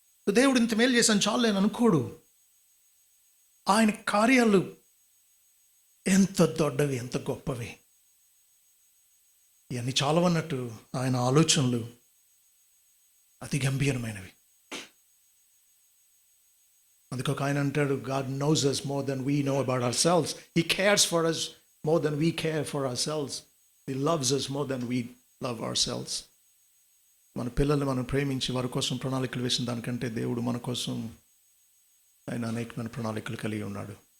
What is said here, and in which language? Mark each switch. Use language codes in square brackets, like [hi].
[te] దేవుడు ఇంత మేలు చేశాను చాలు నేను అనుకోడు. ఆయన కార్యాలు ఎంత దొడ్డవి, ఎంత గొప్పవి. ఇవన్నీ చాలవన్నట్టు ఆయన ఆలోచనలు అతి గంభీరమైనవి. అందుకు ఒక ఆయన అంటాడు, [en] God knows us more than we know about ourselves. He cares for us more than we care for ourselves. He loves us more than we love ourselves. [te] మన పిల్లల్ని మనం ప్రేమించి వారి కోసం ప్రణాళికలు వేసిన దానికంటే దేవుడు మన కోసం ఆయన అనేకమైన ప్రణాళికలు కలిగి ఉన్నాడు.